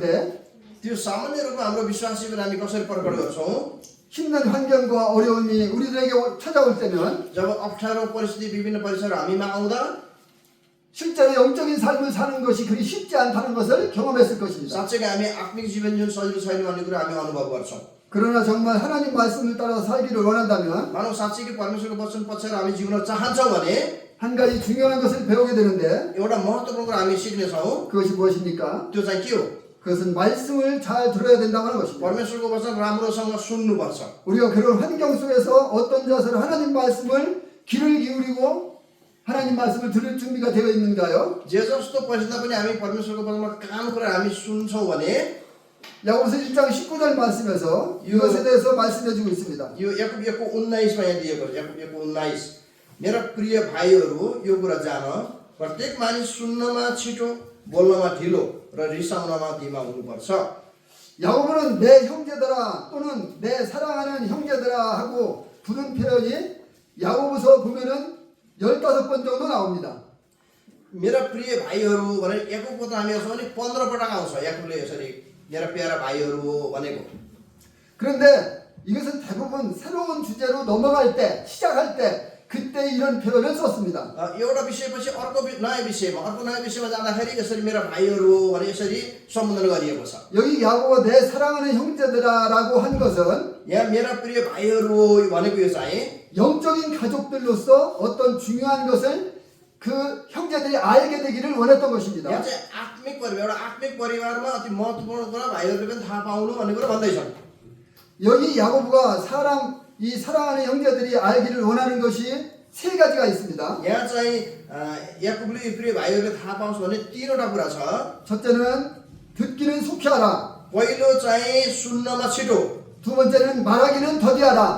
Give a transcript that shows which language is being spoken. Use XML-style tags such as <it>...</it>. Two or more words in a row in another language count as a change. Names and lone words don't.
<ne>त्यो सामान्य रूपमा हाम्रो विश्वासीहरू हामी कसरी प्रकट गर्छौँ?</ne> <ko>힘든 환경과 어려움이 우리들에게 찾아올 때면</ko> <ne>जब अप्ठ्यारो परिस्थिति विभिन्न परीक्षाहरू हामीमा आउँदा</ne> <ko>실제로 영적인 삶을 사는 것이 그리 쉽지 않다는 것을 경험했을 것입니다.</ko> <ne>साँच्चै हामी आत्मिक जीवन जुन सजिलो छैन भन्ने कुरा हामी अनुभव गर्छौँ।</ne> <ko>그러나 정말 하나님 말씀을 따라 살기를 원한다면</ko> <ne>मानव साँच्चै परमेश्वरको वचन पछ्याएर हामी जिउन चाहन्छौँ भने</ne> <ko>한 가지 중요한 것을 배우게 되는데</ko> <ne>एउटा महत्त्वपूर्ण कुरा हामी सिक्नेछौँ।</ne> <ko>그것이 무엇입니까?</ko> <ne>त्यो चाहिँ के हो?</ne> <ko>그것은 말씀을 잘 들어야 된다고 하는 것입니다.</ko> <ne>परमेश्वरको वचन राम्रोसँग सुन्नुपर्छ।</ne> <ko>우리가 그런 환경 속에서 어떤 자세로 하나님 말씀을 귀를 기울이고 하나님 말씀을 들을 준비가 되어 있는가요?</ko> <ne>जे जस्तो परिस्थितिमा पनि हामी परमेश्वरको वचनमा कान गरेर हामी सुन्छौँ भने</ne> <ko>야고보서 1장 19절 말씀에서 이것에 대해서 말씀해 주고 있습니다.</ko> <ne>यो याकुब 19 मा यहाँ दिएको छ। याकुब 19 मेरा प्रिय भाइहरू यो कुरा जान प्रत्येक मानिस सुन्नमा छिटो बोल्नमा ढिलो र रिसाउनमा धीमा हुनुपर्छ।</ne> <ko>야고보는 내 형제들아 또는 내 사랑하는 형제들아 하고 부른 표현이 야고보서 보면은 15번 정도 나옵니다.</ko> <ne>मेरा प्रिय भाइहरू भनेर याकुबको त हामी हेर्छौँ भने 15 पटक आउँछ। याकुबले यसरी मेरा प्यारा भाइहरू भनेको।</ne> <ko>그런데 이것은 대부분 새로운 주제로 넘어갈 때, 시작할 때 그때 이런 표현을 썼습니다.</ko> <ne>एउटा विषयपछि अर्को नयाँ विषयमा जाँदाखेरि यसरी मेरा भाइहरू भने यसरी सम्बोधन गरिएको छ।</ne> <ko>여기 야고보가 내 사랑하는 형제들아라고 한 것은</ko> <ne>यहाँ मेरा प्रिय भाइहरू भनेको यो चाहिँ</ne> <ko>영적인 가족들로서 어떤 중요한 것을 그 형제들이 알게 되기를 원했던 것입니다.</ko> <ne>यहाँ चाहिँ एउटा आत्मिक परिवारमा अति महत्त्वपूर्ण कुरा भाइहरूले पनि थाहा पाउनु भन्ने कुरा भन्दैछन्।</ne> <ko>여기 야고보가 사랑하는 형제들이 알기를 원하는 것이 세 가지가 있습니다.</ko> <ne>यहाँ चाहिँ याकुबले प्रिय भाइहरूले थाहा पाउँछ भने 3वटा कुरा छ।</ne> <ko>첫째는 듣기는 속히 하라.</ko> <ne>पहिलो चाहिँ सुन्नमा छिटो,</ne> <ko>두 번째는 말하기는 더디하라.</ko>